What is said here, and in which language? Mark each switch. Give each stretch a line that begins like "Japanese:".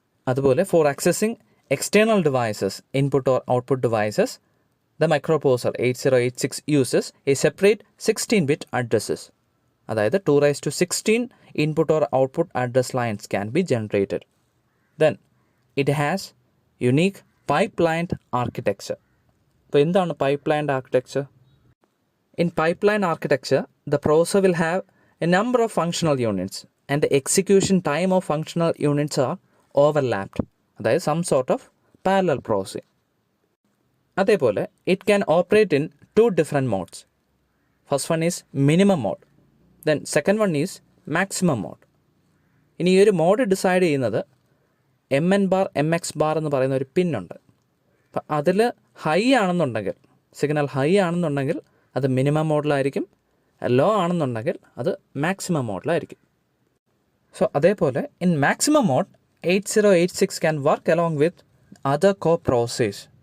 English: അതുപോലെ for accessing external devices, input or output devices, the microprocessor 8086 uses a separate 16-bit addresses. അതായത് 2⁻16 input or output address lines can be generated. Then it has unique pipelined architecture.
Malayalam: അപ്പോൾ എന്താണ് പൈപ്പ്ലൈൻഡ് architecture?
English: In pipeline architecture, the processor will have a number of functional units and the execution time of functional units are overlapped. അതായത് some sort of parallel processing. അതേപോലെ it can operate in 2 different modes. First one is minimum mode. Then second one is maximum mode.
Malayalam: ഇനി ഈ ഒരു mode decide ചെയ്യുന്നത് MN bar, MX bar എന്ന് പറയുന്ന ഒരു പിന്നുണ്ട്. അപ്പം അതിൽ ഹൈ ആണെന്നുണ്ടെങ്കിൽ, സിഗ്നൽ ഹൈ ആണെന്നുണ്ടെങ്കിൽ അത് മിനിമം മോഡിലായിരിക്കും. ലോ ആണെന്നുണ്ടെങ്കിൽ അത് മാക്സിമം മോഡിലായിരിക്കും.
English: So അതേപോലെ in maximum mode 8086 can work along with other coprocessors.